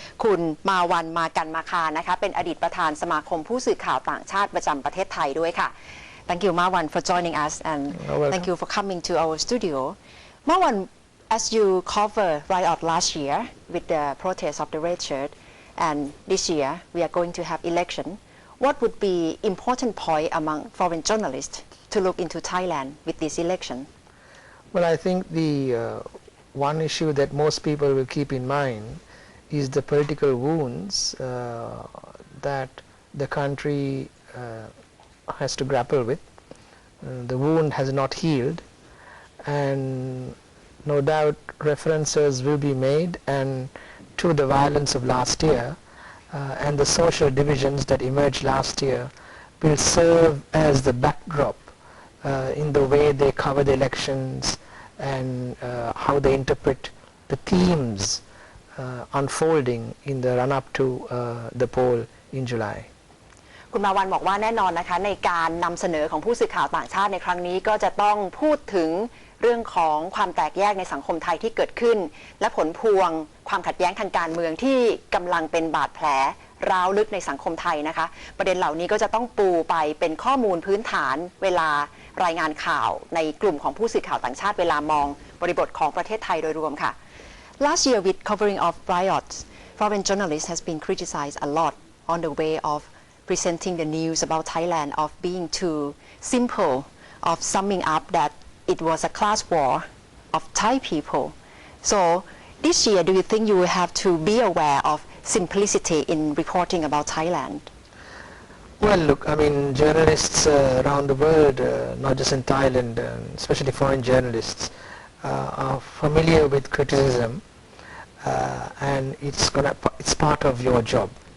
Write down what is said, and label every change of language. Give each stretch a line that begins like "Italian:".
Thai: คุณมาวันมากันมาคานะคะเป็นอดีตประธานสมาคมผู้สื่อข่าวต่างชาติประจำประเทศไทยด้วยค่ะ
English: Thank you Marwan for joining us and thank you for coming to our studio Marwan, as you covered riot last year with the protest of the red shirt, and this year we are going to have election, what would be important point among foreign journalists to look into Thailand with this election? Well, I think the one issue that most people will keep in mind is the political wounds that the country has to grapple with. The wound has not healed, and no doubt references will be made and to the violence of last year and the social divisions that emerged last year will serve as the backdrop in the way they cover the elections and how they interpret the themes unfolding in the run-up to the poll in July.
Thai: คุณมาวันบอกว่าแน่นอนนะคะในการนำเสนอของผู้สื่อข่าวต่างชาติในครั้งนี้ก็จะต้องพูดถึงเรื่องของความแตกแยกในสังคมไทยที่เกิดขึ้นและผลพวงความขัดแย้งทางการเมืองที่กำลังเป็นบาดแผล ร้าวลึกในสังคมไทยนะคะประเด็นเหล่านี้ก็จะต้องปูไปเป็นข้อมูลพื้นฐานเวลารายงานข่าวในกลุ่มของผู้สื่อข่าวต่างชาติเวลามองบริบทของประเทศไทยโดยรวมค่ะ
English: Last year with covering of riots, foreign journalists has been criticized a lot on the way of presenting the news about Thailand of being too simple, of summing up that it was a class war of Thai people. So this year, do you think you will have to be aware of simplicity in reporting about Thailand? Well, look, I mean, journalists around the world, not just in Thailand, especially foreign journalists, are familiar with criticism, and it's part of your job.